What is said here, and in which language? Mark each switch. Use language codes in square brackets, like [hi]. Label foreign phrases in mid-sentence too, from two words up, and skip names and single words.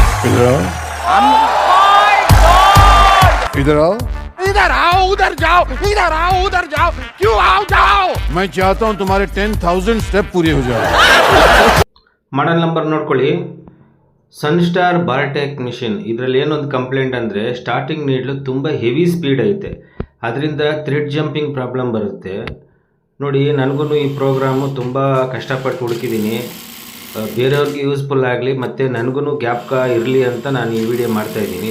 [hi] इधर आओ, इधर आओ, इधर आओ उधर जाओ, इधर आओ उधर जाओ, क्यों आओ जाओ। मैं चाहता हूँ तुम्हारे 10,000 स्टेप पूरे हो जाए. [en] model number [kn] ನೋಡ್ಕೊಳ್ಳಿ. ಸನ್ಸ್ಟಾರ್ ಬಾರ್ಟೆಕ್ ಮಿಷಿನ್. ಇದರಲ್ಲಿ ಏನೊಂದು ಕಂಪ್ಲೇಂಟ್ ಅಂದರೆ [en] starting needle [kn] ತುಂಬ [en] heavy speed [kn] ಐತೆ, ಅದರಿಂದ [en] thread jumping problem [kn] ಬರುತ್ತೆ. ನೋಡಿ, ನನಗೂ ಈ ಪ್ರೋಗ್ರಾಮು ತುಂಬ ಕಷ್ಟಪಟ್ಟು ಹುಡುಕಿದ್ದೀನಿ, ಬೇರೆಯವ್ರಿಗೆ ಯೂಸ್ಫುಲ್ ಆಗಲಿ ಮತ್ತು ನನಗೂ ಗ್ಯಾಪ್ಕ ಇರಲಿ ಅಂತ ನಾನು ಈ ವಿಡಿಯೋ ಮಾಡ್ತಾಯಿದ್ದೀನಿ.